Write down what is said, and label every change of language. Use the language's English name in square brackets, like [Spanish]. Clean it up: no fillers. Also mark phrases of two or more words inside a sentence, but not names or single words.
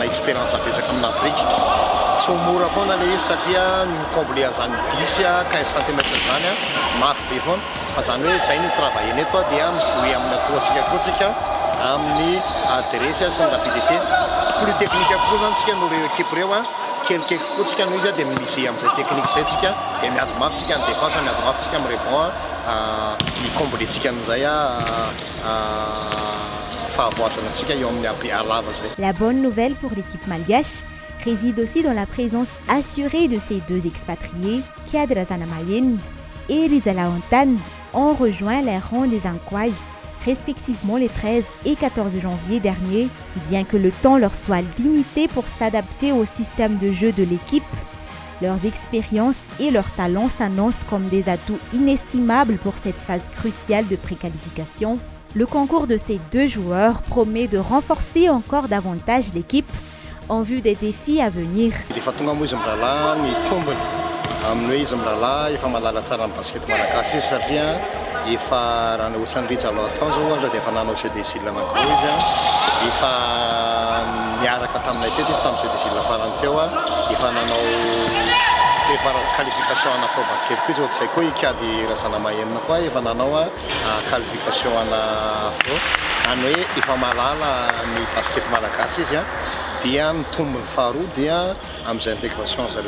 [Malagasy] expérience betsaka amin'ny Afrique tsy mora foana le izy satria comblé an'izany 10-15 cm zany mafy be foana fa zany hoe zay ny travail neto dia mijoue amin'ny atoatsika koa tsika amin'ny adresse sy ny [French] rapidité plus technique [Malagasy] koa zany tsika no reo équipe reo kelikely koa tsika no izy dia misy amin'izay technique zay tsika dia miady mafy tsika ny défense miady mafy tsika amin'ny rebond ny comblé tsika an'izay fahavoasana tsika eo amin'ny alava zay. [French] La bonne nouvelle pour l'équipe malgache réside aussi dans la présence assurée de ces 2 expatriés, Kiadra Zanamayen et Rizala Ontan, ont rejoint les rangs des Ankwai, respectivement les 13 et 14 janvier dernier. Bien que le temps leur soit limité pour s'adapter au système de jeu de l'équipe, leurs expériences et leurs talents s'annoncent comme des atouts inestimables pour cette phase cruciale de préqualification. Le concours de ces 2 joueurs promet de renforcer encore davantage l'équipe en vue des défis à venir. [Malagasy] Efa tonga moa izy mirahalahy ny tombony amin'ny hoe izy mirahalahy efa malala tsara amin'ny basket malagasy izy satria efa raha ny ohatran'ny Rizalo atao zao ohatra dia efa nanao [French] jeu des îles [Malagasy] anankiroa izy efa miaraka taminay teto izy tamin'ny [French] jeu des îles [Malagasy] farany teo efa nanao qualification ana afro-basket koa izy ohatr'izay koa ikady Razanamahen koa efa nanao qualification ana afro zany hoe efa malala ny basket malagasy izy dia ny tombony faharoa dia amin'izay intégration zareo